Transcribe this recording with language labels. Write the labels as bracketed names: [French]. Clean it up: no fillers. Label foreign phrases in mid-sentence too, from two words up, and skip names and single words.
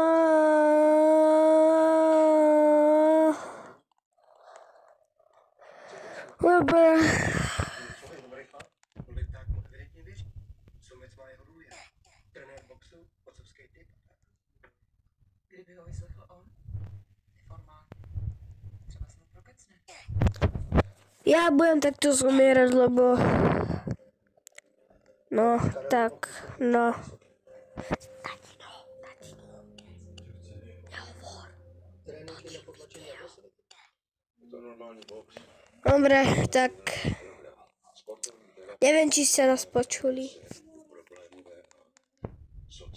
[Slovak] Dobre. [Czech] dobrý chlap. Kolik tak mu evidentně věří. Sumec má jeho důvěru. Trenér boxu, otcovský typ. Kdyby ho vyslechl on, formálně, třeba se mu prokecne. [Slovak] Ja budem takto zomierať, lebo no, tak, no. Dobre, tak neviem, či ste nás počuli.